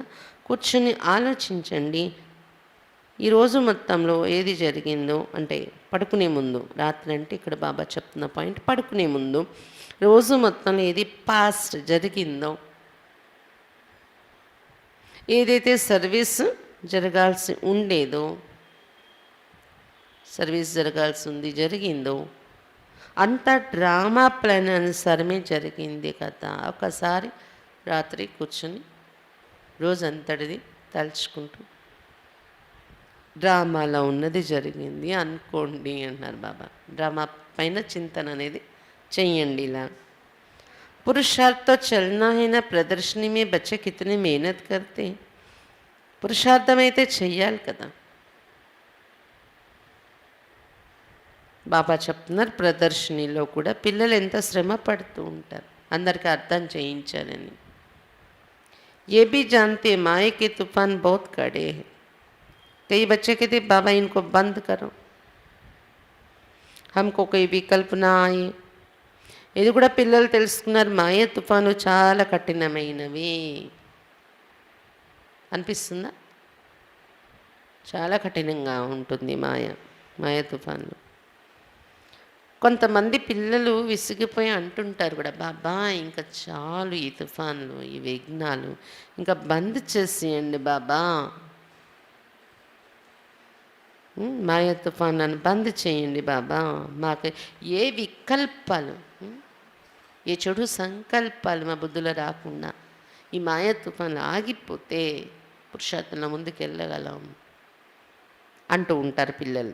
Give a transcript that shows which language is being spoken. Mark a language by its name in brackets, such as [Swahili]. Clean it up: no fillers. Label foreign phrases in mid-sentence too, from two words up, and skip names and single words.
[Telugu] కూర్చొని ఆలోచించండి ఈరోజు మొత్తంలో ఏది జరిగిందో, అంటే పడుకునే ముందు, రాత్రి అంటే ఇక్కడ బాబా చెప్తున్న పాయింట్ పడుకునే ముందు రోజు మొత్తంలో ఏది పాస్ట్ జరిగిందో, ఏదైతే సర్వీస్ జరగాల్సి ఉండేదో, సర్వీస్ జరగాల్సి ఉంది జరిగిందో, అంత [English] drama plan [Telugu] అనుసారమే జరిగింది కథ. ఒకసారి రాత్రి కూర్చొని రోజంతటిది తలుచుకుంటూ డ్రామాలో ఉన్నది జరిగింది అనుకోండి అన్నారు బాబా. డ్రామా పైన చింతన అనేది చెయ్యండి ఇలా. [Hindi] पुरुषार्थ तो चलना है ना, प्रदर्शनी में बच्चे कितनी मेहनत करते हैं. [Telugu] పురుషార్థం అయితే చెయ్యాలి కదా. బాబా చెప్తున్నారు ప్రదర్శనలో కూడా పిల్లలు ఎంత శ్రమ పడుతూ ఉంటారు అందరికీ అర్థం చేయించాలని. [Hindi] ये भी जानते माए के तूफान बहुत कड़े हैं. कई बच्चे कहते बाबा इनको बंद करो, हमको कोई विकल्प ना आए. [Telugu] ఇది కూడా పిల్లలు తెలుసుకున్నారు మాయ తుఫాను చాలా కఠినమైనవి అనిపిస్తుందా? చాలా కఠినంగా ఉంటుంది మాయ తుఫాన్లు. కొంతమంది పిల్లలు విసిగిపోయి అంటుంటారు కూడా, బాబా ఇంకా చాలు ఈ తుఫాన్లు ఈ విఘ్నాలు ఇంకా బంద్ చేసేయండి బాబా, మాయ తుఫాను బంద్ చేయండి బాబా, మాకు ఏ వికల్పాలు ఏ చెడు సంకల్పాలు మా బుద్ధులు రాకుండా ఈ మాయ తుఫాన్లు ఆగిపోతే పురుషార్థంలో ముందుకు వెళ్ళగలం అంటూ ఉంటారు పిల్లలు.